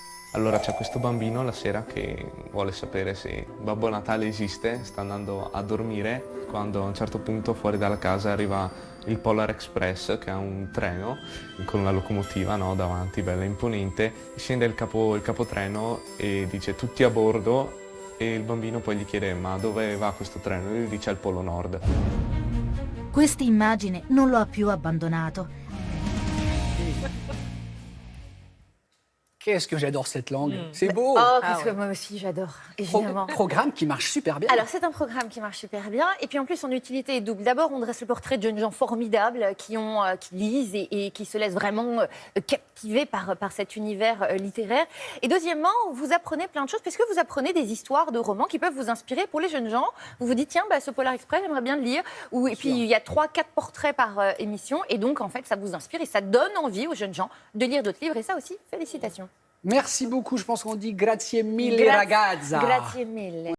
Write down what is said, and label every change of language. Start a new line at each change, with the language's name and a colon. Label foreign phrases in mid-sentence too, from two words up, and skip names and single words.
Italian: Allora c'è questo bambino la sera che vuole sapere se Babbo Natale esiste, sta andando a dormire, quando a un certo punto fuori dalla casa arriva il Polar Express, che è un treno con una locomotiva, no, davanti, bella imponente, scende il capotreno e dice tutti a bordo, e il bambino poi gli chiede ma dove va questo treno? E lui dice al Polo Nord. Questa immagine non lo ha più abbandonato.
French: Qu'est-ce que j'adore cette langue. C'est beau. Oh, parce que moi aussi, j'adore, évidemment. Programme qui marche super bien. Alors, c'est un programme qui marche super bien. Et puis, en plus, son utilité est double. D'abord, on dresse le portrait de jeunes gens formidables qui lisent et qui se laissent vraiment captiver par cet univers littéraire. Et deuxièmement, vous apprenez plein de choses, puisque vous apprenez des histoires de romans qui peuvent vous inspirer pour les jeunes gens. Vous vous dites, tiens, ce Polar Express, j'aimerais bien le lire. Et puis, il y a 3-4 portraits par émission. Et donc, en fait, ça vous inspire et ça donne envie aux jeunes gens de lire d'autres livres. Et ça aussi, félicitations. Merci beaucoup. Je pense qu'on dit
Italian: grazie mille ragazza. Grazie mille.